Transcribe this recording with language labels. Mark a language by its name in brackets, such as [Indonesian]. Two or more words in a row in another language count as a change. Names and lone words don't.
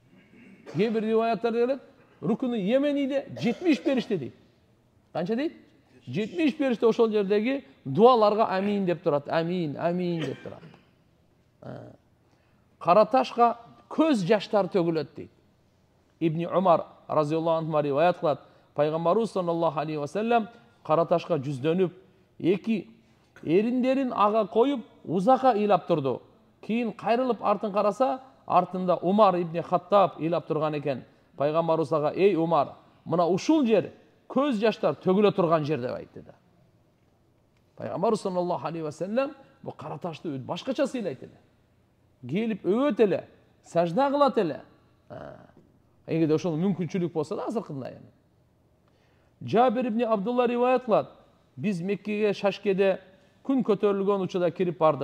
[Kyrgyz] Кээ бир риваяттарда келет, рукуну Йемениде 70 периште дейт. Канча дейт? 70 периште ошол жердеги дуаларга амин деп турат. Амин, амин деп турат. Кара ташка көз жаштар төгүлөт дейт. Ибн Умар [Arabic] رضي الله عنه [Kyrgyz] риваят кылат. Пайгамбарыбыз [Arabic] صلى الله عليه وسلم [Kyrgyz] кара ташка жүздөнүп, эки эриндерин ага коюп, узакка ыйлап турду. Кийин кайрылып артын караса, артында Умар ибн Хаттаб ыйлап турган экен. Пайгамбарыбыз ага: "Эй Умар, мына ушул жер көз жаштар төгүлө турган жер" деп айтты да. Пайгамбарыбыз [Arabic] صلى الله عليه وسلم [Kyrgyz] бу кара ташты башкача сыйлайт эле. Келип өбөт эле, сажда кылат эле. Эгерде ошол мүмкүнчүлүк болсо да азыркында эми. Жабир ибн Абдулла риваят кылат. Биз Меккеге Шашкеде күн көтөрүлгөн учурда кирип бардык.